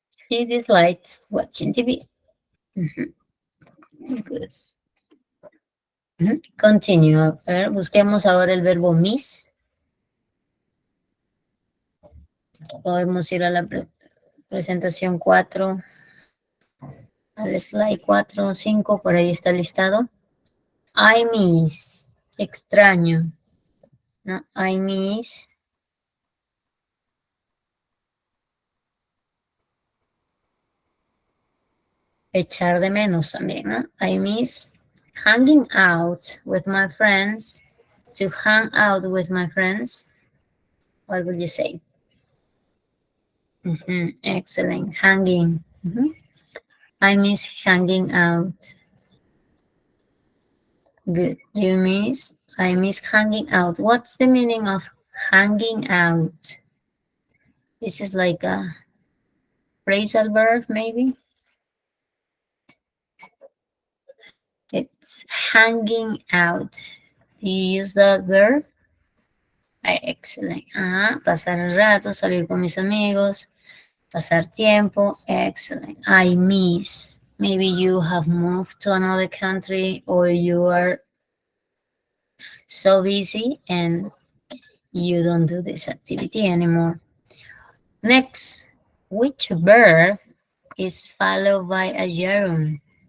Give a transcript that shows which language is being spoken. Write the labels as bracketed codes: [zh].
[en] She dislikes watching TV. Good. Continue. [es] A ver, busquemos ahora el verbo miss. Podemos ir a la presentación 4, al slide 4 o 5, por ahí está listado. [en] I miss, [es] extraño. ¿No? [en] I miss. [es] Echar de menos también, ¿no? [en] I miss hanging out with my friends. To hang out with my friends. What would you say? Excellent. Hanging. I miss hanging out. Good. I miss hanging out. What's the meaning of hanging out? This is like a phrasal verb, maybe. It's hanging out. You use that verb? Excellent. [es] Pasar el rato, salir con mis amigos, pasar tiempo. [en] Excellent. I miss. Maybe you have moved to another country or you are so busy and you don't do this activity anymore. Next, which verb is followed by a gerund?